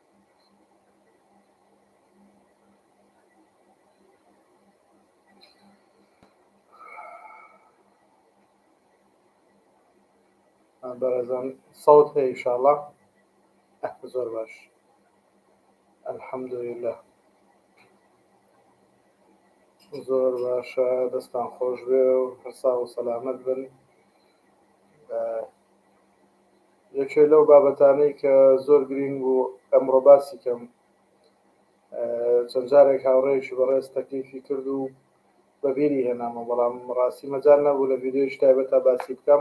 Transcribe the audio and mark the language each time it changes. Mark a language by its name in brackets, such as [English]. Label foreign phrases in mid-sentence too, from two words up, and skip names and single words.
[Central Kurdish] برزان [Arabic] صوت هي إن شاء الله [Central Kurdish] زور باش [Arabic] الحمد لله [Central Kurdish] زۆر باشە دەستان خۆش بێ و هەرسا و سەلامەت بن. یەکێ لەو بابەتانەی کە زۆر گرنگ بوو ئەمڕۆ باسی کەم چەند جارێک هاوڕێیەکی بەڕێز تەکلیفی کرد و بەبیری هێنامە بەڵام ڕاستی مەجال نەبوو لە ڤیدیۆیش تایبەتە باسی بکەم.